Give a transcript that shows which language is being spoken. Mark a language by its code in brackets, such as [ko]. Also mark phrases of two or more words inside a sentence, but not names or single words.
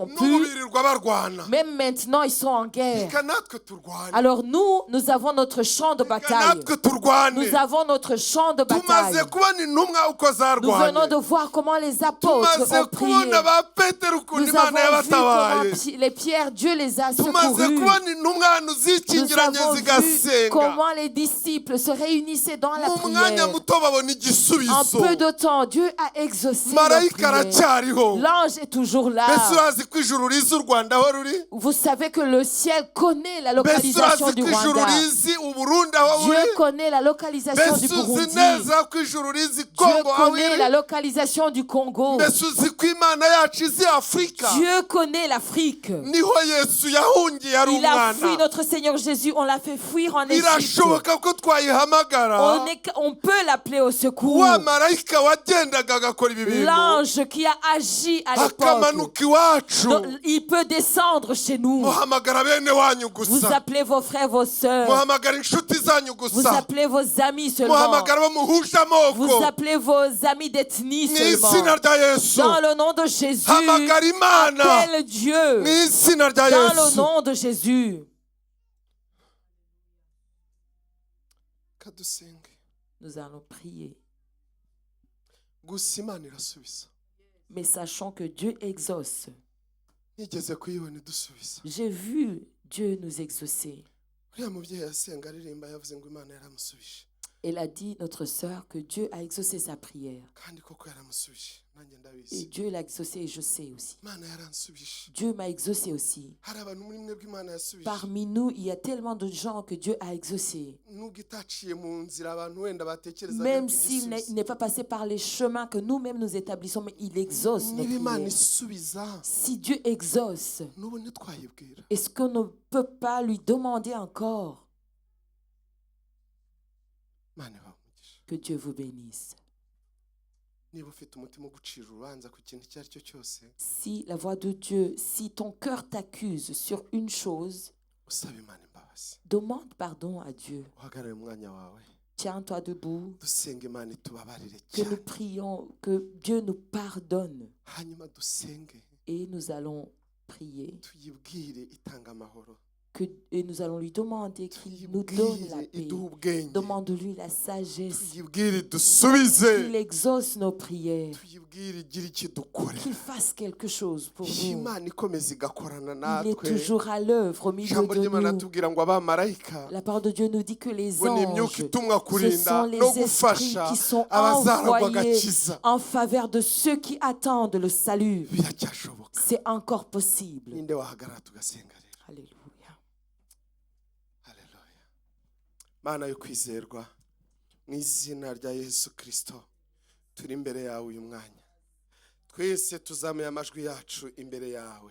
[rw] N'ubu pu. birirwa barwana. [fr] Même maintenant, ils sont en guerre. [rw] Reka natwe turwane. [fr] Alors nous avons notre champ de [rw] Reka [fr] bataille. [rw] natwe turwane. [fr] Nous avons notre champ de [rw] Tumaze [fr] bataille. [rw] kubona intumwa uko [fr] Nous venons [rw] zarwanye. [fr] de voir comment les apôtres [rw] Tumaze [fr] ont prié. [rw] kubona ba Petero ukuntu [fr] Nous [rw] Imana [fr] avons vu comment [rw] yabatabaye. [fr] les pierres, Dieu les a [rw] Tumaze [fr] secourus. [rw] kubona intumwa ahantu [fr] Nous [rw] zikingiranye [fr] avons vu [rw] zigasenga. [fr] comment les disciples se réunissaient dans la [rw] Mu mwanya [fr] prière. [rw] muto babona [fr] En [rw] igisubizo. [fr] peu de temps, Dieu a exaucé. exaucé nos [rw] marayika [fr] prières. [rw] aracyariho. [fr] L'ange est toujours là. [rw] Mbese urazi ko ijuru rizi u Rwanda aho ruri? [fr] Vous savez que le ciel connaît la [rw] Mbese [fr] localisation [rw] urazi [fr] du [rw] ko ijuru [fr] Rwanda. [rw] rizi Uburundi aho buri? [fr] Dieu connaît la localisation du [rw] Mbese uzi [fr] Burundi. [rw] neza ko ijuru rizi [fr] Dieu [rw] Kongo aho [fr] connaît [rw] iri? [fr] la localisation du Congo. [rw] Mbese uzi ko Imana yacu izi Afurika? [fr] Dieu connaît l'Afrique. [rw] Niho Yesu yahungiye ari [fr] Il a fui [rw] umwana. [fr] notre Seigneur Jésus. On l'a fait fuir en Égypte. [rw] Birashoboka ko twayihamagara. [fr] On peut l'appeler au secours. [rw] Wa marayika wagendaga agakora ibi bintu [fr] L'ange qui a agi à l'époque, [rw] akamanuka iwacu. [fr] il peut descendre chez nous. [rw] Muhamagara bene wanyu [fr] Vous [rw] gusa. [fr] appelez vos frères, vos sœurs. [rw] Muhamagara inshuti zanyu [fr] Vous [rw] gusa. [fr] appelez vos amis seulement. [rw] Muhamagara bo muhuje [fr] Vous [rw] amoko. [fr] appelez vos amis d'ethnie [rw] Mu [fr] seulement. [rw] izina rya Yesu. [fr] Dans le nom de Jésus, [rw] Hamagara Imana. [fr] appelle Dieu. [rw] Mu izina rya [fr] Dans le [rw] Yesu. [fr] nom de Jésus. [rw] Kadusenge. [fr] Nous allons prier. [rw] Gusa Imana irasubiza. [fr] Mais sachons que Dieu exauce. [rw] Nigeze kuyibona idusubiza. [fr] J'ai vu Dieu nous exaucer. [rw] Uriya mubyeyi yasenga aririmba yavuze ngo Imana yaramusubije. [fr] Elle a dit, notre sœur, que Dieu a exaucé sa prière. [rw] Kandi koko yaramusubije. Nanjye [fr] Et [rw] ndabizi. [fr] Dieu l'a exaucé et je sais aussi. [rw] Imana yaransubije. [fr] Dieu m'a exaucé aussi. [rw] Hari abantu muri mwebwe Imana yasubije. [fr] Parmi nous, il y a tellement de gens que Dieu a exaucés. [rw] Nubwo itaciye mu nzira abantu wenda batekereza [fr] Même s'il n'est pas passé par les chemins que nous-mêmes nous établissons, mais il exauce nos [rw] niba Imana [fr] prières. [rw] isubiza [fr] Si Dieu exauce, [rw] n'ubu ntitwayibwira. [fr] est-ce qu'on ne peut pas lui demander encore? [rw] Imana ibahe umugisha. [fr] Que Dieu vous bénisse. [rw] Niba ufite umutima wo gucira urubanza ku kintu icyo ari cyo cyose, [fr] Si la voix de Dieu, si ton cœur t'accuse sur une chose, [rw] usaba Imana imbabazi. [fr] demande pardon à Dieu. [rw] Uhagarare mu mwanya wawe. [fr] Tiens-toi debout. [rw] Dusenge Imana itubabarire [fr] Que nous [rw] cyane. [fr] prions, que Dieu nous pardonne. [rw] Hanyuma dusenge [fr] Et nous allons prier. [rw] tuyibwire itanga amahoro. [fr] Et nous allons lui demander qu'il nous donne la [rw] Tuyibwire [fr] paix. [rw] iduhe ubwenge. [fr] Demande-lui la sagesse. [rw] Tuyibwire dusubize. [fr] Qu'il exauce nos prières. [rw] Tuyibwire igire icyo dukorera. [fr] Qu'il fasse quelque chose pour nous. [rw] Imana ikomeza igakorana [fr] Il est [rw] natwe. [fr] toujours à l'œuvre au milieu [rw] Ijambo [fr] de [rw] ry'Imana [fr] nous. [rw] atubwira ngo abamarayika [fr] La parole de Dieu nous dit que les [rw] bo ni imyuka [fr] anges, [rw] itumwa [fr] ce [rw] kurinda [fr] sont les [rw] no [fr] esprits [rw] gufasha [fr] qui sont [rw] abazaragwa [fr] envoyés [rw] agakiza. [fr] en faveur de ceux qui attendent le salut. [rw] Biracyashoboka. [fr] C'est encore possible. [rw] Ninde wahagarara tugasenga rero. [fr] Alléluia. [rw] Haleluya. Mana yo kwizerwa mu izina rya Yesu Kristo turi imbere yawe uyu mwanya. Twese tuzamuye amajwi yacu imbere yawe.